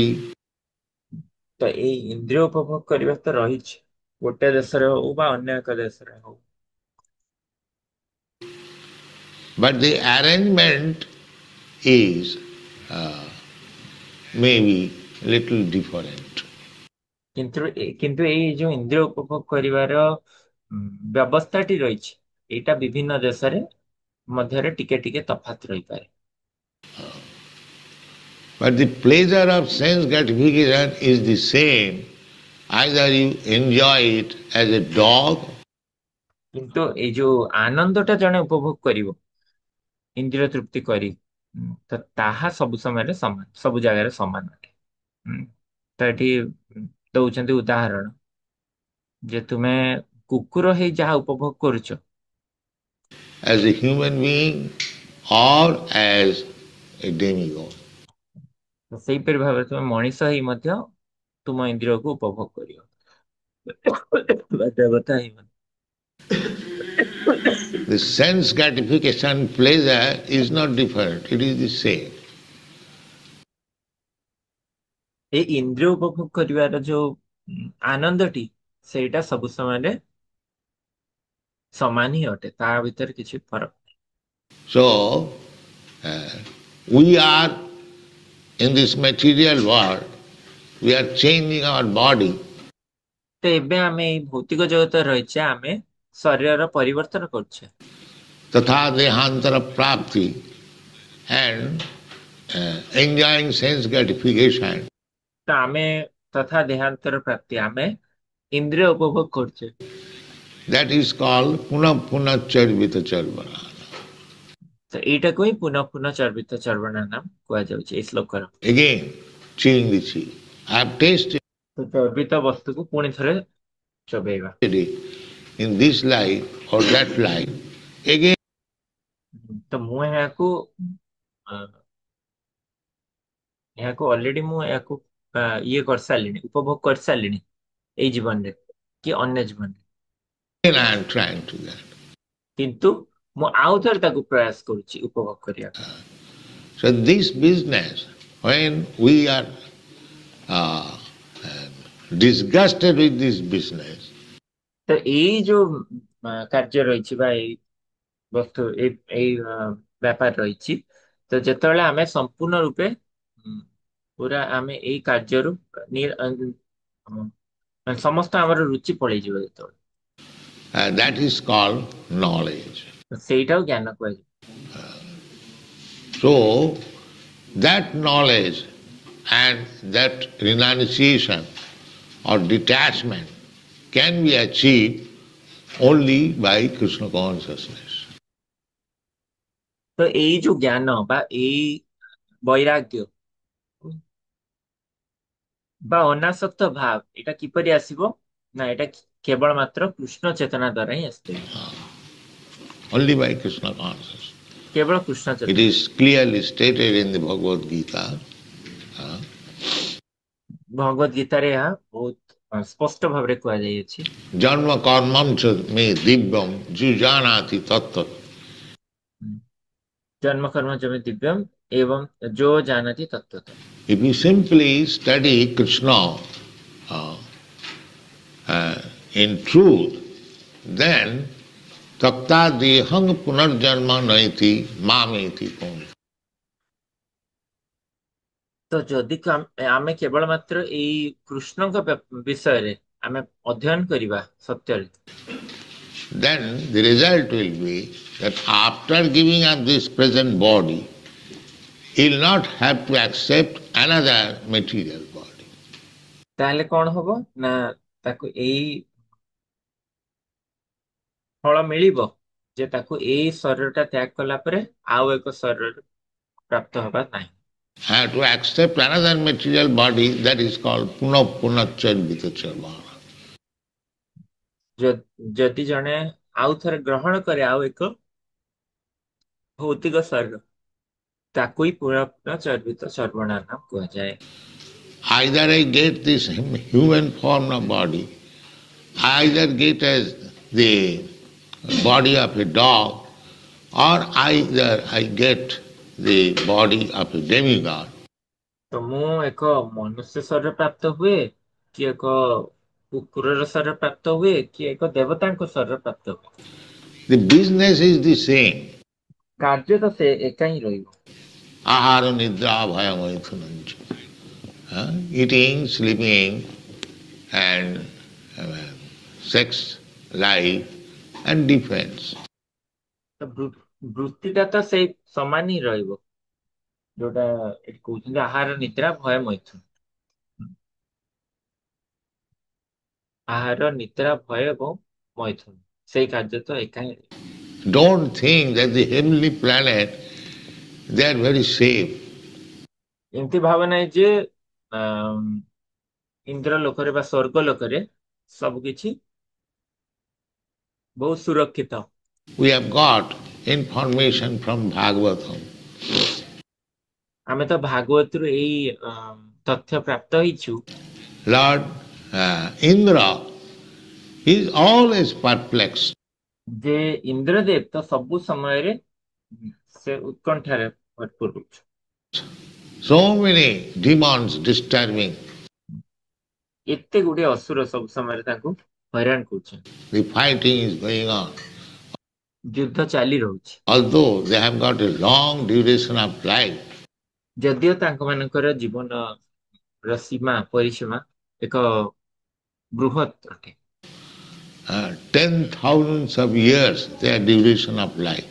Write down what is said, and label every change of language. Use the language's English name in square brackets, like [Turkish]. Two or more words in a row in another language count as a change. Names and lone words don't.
[Odia] ତ ଏଇ ଇନ୍ଦ୍ରିୟ ଉପଭୋଗ କରିବା ତ ରହିଛି ଗୋଟେ ଦେଶରେ ହଉ ବା ଅନ୍ୟ ଏକ ଦେଶରେ ହଉ, [English] But the arrangement is maybe little different. [Odia] କିନ୍ତୁ ଏଇ ଯୋଉ ଇନ୍ଦ୍ରିୟ ଉପଭୋଗ କରିବାର ବ୍ୟବସ୍ଥାଟି ରହିଛି ଏଇଟା ବିଭିନ୍ନ ଦେଶରେ ମଧ୍ୟରେ ଟିକେ ଟିକେ ତଫାତ୍ ରହିପାରେ। [English] But the pleasure of sense gratification is the same. Either you enjoy it as a dog, [Odia] କିନ୍ତୁ ଏଇ ଯୋଉ ଆନନ୍ଦଟା ଜଣେ ଉପଭୋଗ କରିବ ଇନ୍ଦ୍ରିୟ ତୃପ୍ତି କରି, ତ ତାହା ସବୁ ସମୟରେ ସମାନ, ସବୁ ଜାଗାରେ ସମାନ ଅଟେ। ତ ଏଠି ଦଉଛନ୍ତି ଉଦାହରଣ ଯେ ତୁମେ କୁକୁର ହେଇ ଯାହା ଉପଭୋଗ କରୁଛ, [English] as a human being or as a demigod. [Odia] ସେଇପରି ଭାବରେ ତୁମେ ମଣିଷ ହେଇ ମଧ୍ୟ ତୁମ ଇନ୍ଦ୍ରିୟକୁ ଉପଭୋଗ କରିବ, ଦେବତା ହେଇ ମଧ୍ୟ। [English] The sense gratification pleasure is not different, it is the same. [Odia] ଏଇ ଇନ୍ଦ୍ରିୟ ଉପଭୋଗ କରିବାର ଯୋଉ ଆନନ୍ଦଟି ସେଇଟା ସବୁ ସମୟରେ ସମାନ ହିଁ ଅଟେ, ତା ଭିତରେ କିଛି ଫରକ ନାହିଁ। [English] So, we are in this material world, we are changing our body. [Odia] ତ ଏବେ ଆମେ ଏଇ ଭୌତିକ ଜଗତରେ ରହିଛେ, ଆମେ ଶରୀରର ପରିବର୍ତ୍ତନ କରୁଛେ, [Sanskrit] तथा देहान्तर प्राप्ति, [English] and enjoying sense gratification. [Odia] ତ ଆମେ [Sanskrit] ତଥା ଦେହାନ୍ତର ପ୍ରାପ୍ତି [Odia] ଆମେ ଇନ୍ଦ୍ରିୟ ଉପଭୋଗ କରୁଛେ, [English] That is called [Sanskrit] पुनः पुनः चर्वित चर्वण. [Odia] ତ ଏଇଟାକୁ ହିଁ [Sanskrit] ପୁନଃ ପୁନଃ ଚର୍ବିତ ଚର୍ବଣ [Odia] ନାମ କୁହାଯାଉଛି ଏଇ ଶ୍ଲୋକର। [English] Again, chewing the cheek. I have tasted [Odia] ତ ଚର୍ବିତ ବସ୍ତୁକୁ ପୁଣି ଥରେ ଚୋବେଇବା। [English] it in this life or that life. Again, [Odia] ତ ମୁଁ ଏହାକୁ ଅଲରେଡି ମୁଁ ଏହାକୁ ଇଏ କରିସାରିଲିଣି, ଉପଭୋଗ କରିସାରିଲିଣି ଏଇ ଜୀବନରେ କି ଅନ୍ୟ ଜୀବନରେ, [English] I am trying to that. [Odia] କିନ୍ତୁ ମୁଁ ଆଉ ଥରେ ତାକୁ ପ୍ରୟାସ କରୁଛି ଉପଭୋଗ କରିବାକୁ। [English] So this business, when we are disgusted with this business, [Odia] ତ ଏଇ ଯୋଉ କାର୍ଯ୍ୟ ରହିଛି ବା ଏଇ ବସ୍ତୁ ଏଇ ବ୍ୟାପାର ରହିଛି, ତ ଯେତେବେଳେ ଆମେ ସମ୍ପୂର୍ଣ୍ଣ ରୂପେ ପୁରା ଆମେ ଏଇ କାର୍ଯ୍ୟରୁ ସମସ୍ତ ଆମର ରୁଚି ପଳେଇଯିବ ଯେତେବେଳେ, [English] that is called knowledge. [Odia] ସେଇଟାକୁ ଜ୍ଞାନ କୁହାଯିବ। [English] So that knowledge and that renunciation or detachment can be achieved only by Krishna consciousness. [Odia] ତ ଏଇ ଯୋଉ ଜ୍ଞାନ ବା ଏଇ ବୈରାଗ୍ୟ ବା ଅନାସକ୍ତ ଭାବ ଏଇଟା କିପରି ଆସିବ ନା ଏଇଟା କେବଳ ମାତ୍ର କୃଷ୍ଣ ଚେତନା ଦ୍ୱାରା ହିଁ ଆସିପାରିବ, [English] Only by Krishna consciousness. [Odia] କେବଳ କୃଷ୍ଣ [English] It [Odia] ଚେତନା। [English] is clearly stated in the Bhagavad Gita. [Odia] ଭଗବତ ଗୀତାରେ ଏହା ବହୁତ ସ୍ପଷ୍ଟ ଭାବରେ କୁହାଯାଇଅଛି, [Sanskrit] जन्म कर्मम् च मे दिव्यम् जुजानति तत्त्व. ଜନ୍ମ କର୍ମ ଜମି ଦିବ୍ୟମ୍ ଏବଂ ଯୋ ଜାନତି ତତ୍ତ୍ୱତଃ। [English] If you simply study Krishna in truth, then [Sanskrit] तक्त देहं पुनर्जन्म नैति मामेति पुन. [Odia] ତ ଯଦି ଆମେ କେବଳ ମାତ୍ର ଏଇ କୃଷ୍ଣଙ୍କ ବିଷୟରେ ଆମେ ଅଧ୍ୟୟନ କରିବା ସତ୍ୟରେ, [English] then the result will be that after giving up this present body, he will not have to accept another material body. [Odia] ତାହେଲେ କଣ ହବ ନା ତାକୁ ଏଇ ଫଳ ମିଳିବ ଯେ ତାକୁ ଏଇ ଶରୀରଟା ତ୍ୟାଗ କଲା ପରେ ଆଉ ଏକ ଶରୀର ପ୍ରାପ୍ତ ହବା ନାହିଁ। [English] Have to accept another material body, that is called [Sanskrit] पुनःपुनश्चर्वित चर्वण. [Odia] ଯଦି ଜଣେ ଆଉ ଥରେ ଗ୍ରହଣ କରେ ଆଉ ଏକ ଭୌତିକ ଶରୀର, ତାକୁ ହିଁ [Sanskrit] ପୁନଃଚର୍ବିତ ସର୍ବଣା [Odia] ନାମ କୁହାଯାଏ। [English] Either I get this human form of body, I either get as the body of a dog, or either I get the body of a demigod. [Odia] ତ ମୁଁ ଏକ ମନୁଷ୍ୟ ଶରୀର ପ୍ରାପ୍ତ ହୁଏ, କି ଏକ କୁକୁରର ଶରୀର ପ୍ରାପ୍ତ ହୁଏ, କି ଏକ ଦେବତାଙ୍କ ଶରୀର ପ୍ରାପ୍ତ ହୁଏ, [English] The business is the same. [Odia] କାର୍ଯ୍ୟ ତ ସେ ଏକା ହିଁ ରହିବ। [Sanskrit] आहार निद्रा भय मैथुनञ्च. [English] Eating, sleeping, and sex, life, and defense. [Odia] ତ ବୃତ୍ତିଟା ତ ସେଇ ସମାନ ହିଁ ରହିବ, ଯୋଉଟା ଏଠି କହୁଛନ୍ତି [Sanskrit] ଆହାର ନିଦ୍ରା ଭୟ ମୈଥୁନ। ଆହାର ନିଦ୍ରା ଭୟ [Odia] ଏବଂ ମୈଥୁନ ସେଇ କାର୍ଯ୍ୟ ତ ଏକା ହିଁ ରହିବ। [English] Don't think that the heavenly planet, they are very safe. [Odia] ଏମିତି ଭାବ ନାହିଁ ଯେ ଇନ୍ଦ୍ର ଲୋକରେ ବା ସ୍ୱର୍ଗ ଲୋକରେ ସବୁ କିଛି ବହୁତ ସୁରକ୍ଷିତ। [English] We have got information from Bhagavatam. [Odia] ଆମେ ତ ଭାଗବତରୁ ଏଇ ତଥ୍ୟ ପ୍ରାପ୍ତ ହେଇଛୁ [English] Lord Indra is always perplexed. [Odia] ଯେ ଇନ୍ଦ୍ରଦେବ ତ ସବୁ ସମୟରେ ସେ ଉତ୍କଣ୍ଠାରେ ଭରପୁର ରହୁଛି। [English] So many demons disturbing. [Odia] ଏତେ ଗୁଡିଏ ଅସୁର ସବୁ ସମୟରେ ତାଙ୍କୁ ହଇରାଣ କରୁଛନ୍ତି। [English] The fighting is going on. [Odia] ଯୁଦ୍ଧ ଚାଲି ରହୁଛି। [English] Although they have got a long duration of life, [Odia] ଯଦିଓ ତାଙ୍କ ମାନଙ୍କର ଜୀବନର ସୀମା ପରିସୀମା ଏକ ବୃହତ୍ ଅଟେ। [English] 10,000s of years their duration of life.